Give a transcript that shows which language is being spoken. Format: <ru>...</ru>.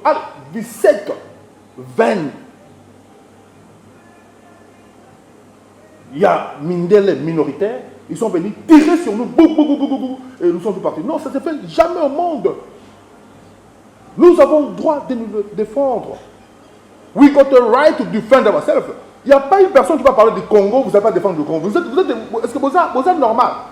<fr>Allez, 17, 20. Il y a Mindele minoritaire, ils sont venus tirer sur nous, et nous sommes tous partis. Non, ça ne se fait jamais au monde. Nous avons le droit de nous défendre.</fr> <en>We got the right to defend ourselves.</en> <fr>Il n'y a pas une personne qui va parler du Congo, vous n'avez pas défendre le Congo. Est-ce que vous êtes normal?</fr>